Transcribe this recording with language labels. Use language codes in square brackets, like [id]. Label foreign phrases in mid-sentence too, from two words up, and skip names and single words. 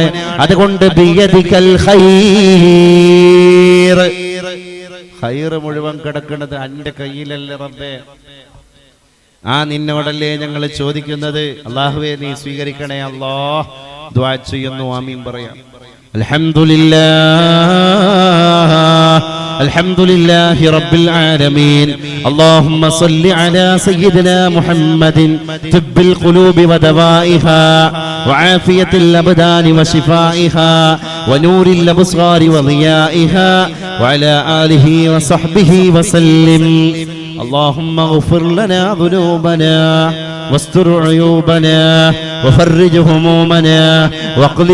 [ml] അതുകൊണ്ട് [ar] بيدك الخير, [ml] ഖൈർ മുഴുവൻ കിടക്കുന്നത് അന്റെ കയ്യിലല്ലേ റബ്ബേ. ആ നിന്നോടല്ലേ ഞങ്ങൾ ചോദിക്കുന്നത്. അല്ലാഹുവേ, നീ സ്വീകരിക്കണേ അല്ലാഹ്. ദുആ ചെയ്യുന്നു, ആമീൻ പറയാം. [ar] الحمد لله رب العالمين. اللهم صل على سيدنا محمد طب القلوب ودوائها وعافية الأبدان وشفائها ونور الأبصار وضيائها وعلى آله وصحبه وسلم. اللهم اغفر لنا ذنوبنا واستر عيوبنا وفرج همومنا واقض